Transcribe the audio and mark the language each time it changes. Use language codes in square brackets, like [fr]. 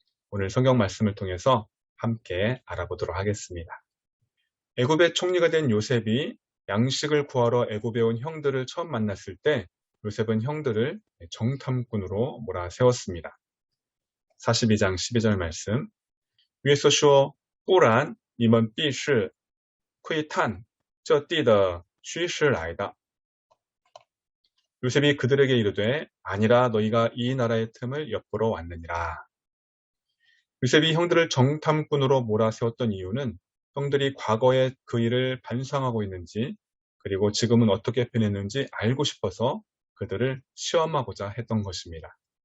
[ko] 오늘 성경 말씀을 통해서 함께 알아보도록 하겠습니다. 애굽의 총리가 된 요셉이 양식을 구하러 애굽에 온 형들을 처음 만났을 때 요셉은 형들을 정탐꾼으로 몰아세웠습니다. 42장 12절 말씀. [zh] 约瑟说不然你们必是窥探这地的虚实来的. [ko] 요셉이 그들에게 이르되 아니라 너희가 이 나라의 틈을 엿보러 왔느니라. 요셉이 형들을 정탐꾼으로 몰아세웠던 이유는 형들이 과거에 그 일을 반성하고 있는지 그리고 지금은 어떻게 변했는지 알고 싶어서 그들을 시험하고자 했던 것입니다.